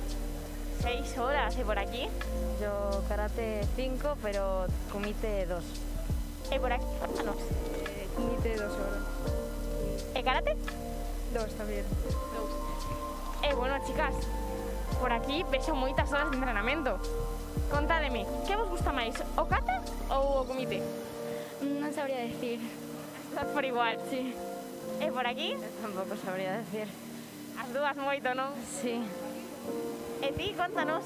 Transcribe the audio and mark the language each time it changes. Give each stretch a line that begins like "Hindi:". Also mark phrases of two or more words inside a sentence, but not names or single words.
Spanish: 6 horas, ¿y por aquí? Yo karate 5, pero kumite 2. ¿Y por aquí? No. Kumite 2 horas. Karate? 2 también.
Galician: 2. Bueno, chicas, por aquí vexo moitas horas de entrenamento. Contádeme, que vos gusta máis, o kata ou o kumite?
Spanish: No sabría decir. Estás por igual. Sí. Por aquí? Tampoco sabría decir.
Galician: As dúas moito, non? Sí. E ti, contanos.